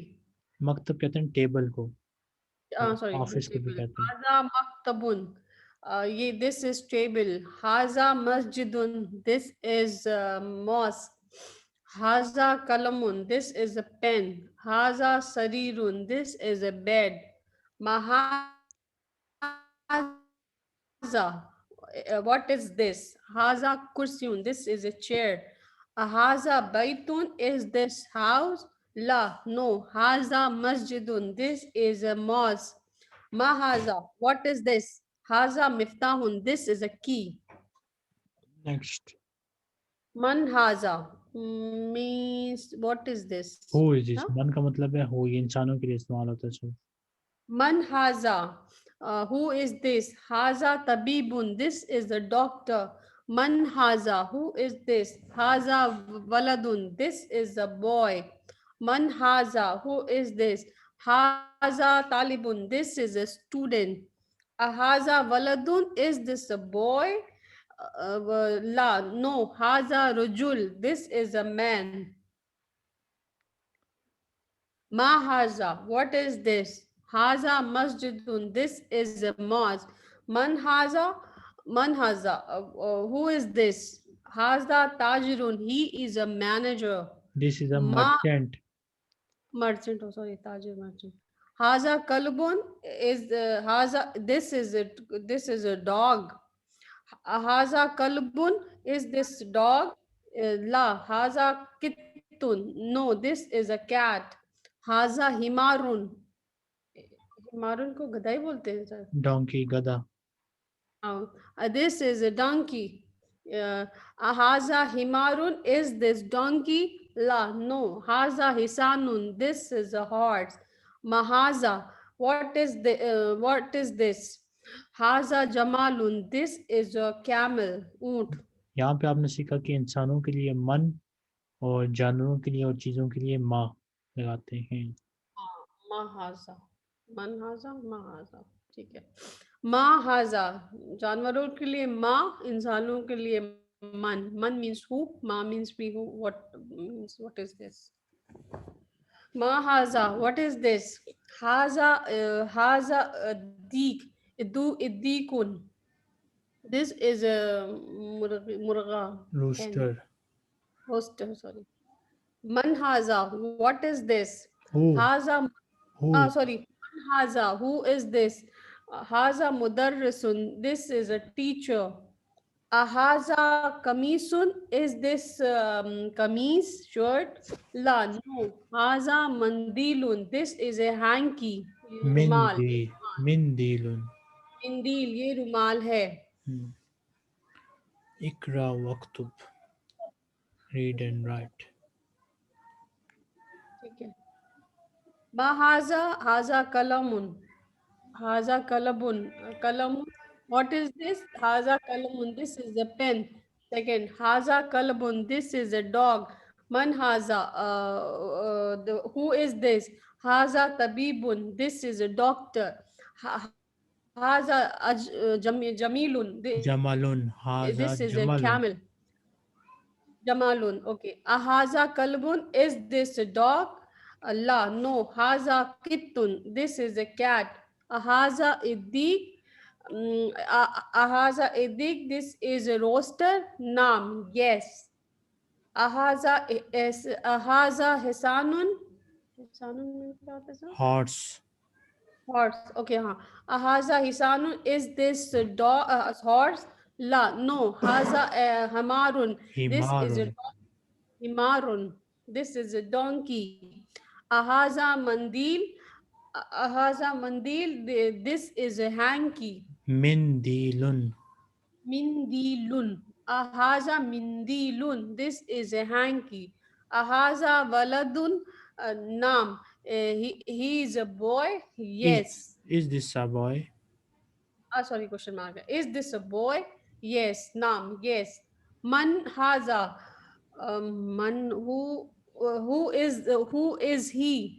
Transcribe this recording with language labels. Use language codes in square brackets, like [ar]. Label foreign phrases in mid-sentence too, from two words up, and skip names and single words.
[hi] मकतब कहते हैं टेबल को, और सॉरी, ऑफिस को भी टेबल। कहते हैं। [ar] هذا مكتبٌ, [en] ये this is table. [ar] هذا مسجدٌ, [en] this is mosque. [ar] هذا قلمٌ, [en] this is a pen. [ar] هذا سريرٌ, [en] this is a bed. Haza, what is this? [ar] هذا كرسيٌّ, [en] this is a chair. [ar] أهذا بيتٌ, [en] is this house? La, no. [ar] هذا مسجدٌ, [en] this is a mosque. Mahaza, what is this? [ar] هذا مفتاحٌ, [en] this is a key. Next. [ar] من هذا [en] means what is this? Who is this? Huh? [hi] मन का मतलब है who, ये इंसानों के लिए इस्तेमाल होता है सिर्फ. [ar] من هذا, [en] who is this? [ar] هذا طبيبٌ, [en] this is the doctor. [ar] من هذا, [en] who is this? [ar] هذا ولدٌ, [en] this is a boy. [ar] من هذا, [en] who is this? [ar] هذا طالبٌ, [en] this is a student. [ar] هذا ولدٌ, [en] is this a boy? La, no. [ar] هذا رجل, [en] this is a man. [ar] ما هذا, [en] what is this? [ar] هذا مسجدٌ, [en] this is a mosque. [ar] من هذا, [en] who is this? [ar] هذا تاجرٌ, [en] he is a manager. This is a Ma merchant. merchant, oh sorry, tajir merchant. [ar] هذا كلبٌ is haza. [en] This is a dog. [ar] هذا كلبٌ, [en] is this dog? [ar] لا هذا قطٌّ, [en] no, this is a cat. [ar] هذا حمارٌ, [hi] हिमारुन को गधा ही बोलते हैं सर. Donkey, गधा. [en] This is a donkey. [ar] هذا حمارٌ, [en] is this donkey? La, no. [ar] هذا حصانٌ, [en] this is a horse. Mahaza, what is this? [ar] هذا جملٌ, [en] this is a camel, [hi] ऊंट. यहाँ पे आपने सीखा कि इंसानों के लिए मन और जानवरों के लिए और चीज़ों के लिए माँ लगाते हैं. [ar] ما هذا، من هذا، ما هذا, [hi] ठीक है. महाजा, जानवरों के लिए माँ, इंसानों के लिए मन. [en] मन means who, ma means we, who, what means what is this? Mahaza, what is this? [ar] هذا ديك، الديكُ. [en] This is a murga. Rooster. Rooster, sorry. Manhaza, what is this? Who? Haza, Who? sorry. Haza, who is this? [ar] هذا مدرسٌ, [en] this is a teacher. [ar] أهذا قميصٌ, [en] is this kameez, shirt? La, no. [ar] هذا منديلٌ, [en] this is a hanky. Rumal. [ar] Mindi. Mindilun. Mindil, [hi] ये रुमाल है. [ar] اقرأ واكتب. [en] Read and write. [hi] ठीक है. [ar] هذا قلمٌ. هذا كلابٌ. قلمٌ. [en] What is this? [ar] هذا قلمٌ. [en] This is a pen. Second, [ar] هذا كلابٌ. [en] This is a dog. [ar] من هذا. [en] Who is this? [ar] هذا طبيبٌ. [en] This is a doctor. [ar] هذا جميلٌ. جملٌ. هذا [en] This is a [ar] Jamalun. [en] camel. Jamalun. Okay. [ar] أهذا كلبٌ. [en] Is this a dog? Allah. No. [ar] هذا قطٌّ. [en] This is a cat. [ar] أهذا الديك. أهذا الديك. [en] This is a roaster. Naam. Yes. [ar] أهذا حصانٌ. [en] Hisanun means what is it? Horse. Horse. Okay, हाँ. [ar] أهذا حصانٌ, [en] is this a dog, horse? La, no. [ar] هذا حمارٌ. [en] This is a [ar] Himarun. [en] himarun. This is a donkey. [ar] أهذا منديل. أهذا منديل. [en] This is a hanky. [ar] Mindilun. منديلٌ. أهذا منديلٌ. [en] This is a hanky. [ar] أهذا ولدٌ. [en] Naam. He is a boy. Yes. Is this a boy? Sorry, question mark. Is this a boy? Yes. Naam. Yes. [ar] من هذا. [en] Man, who is he?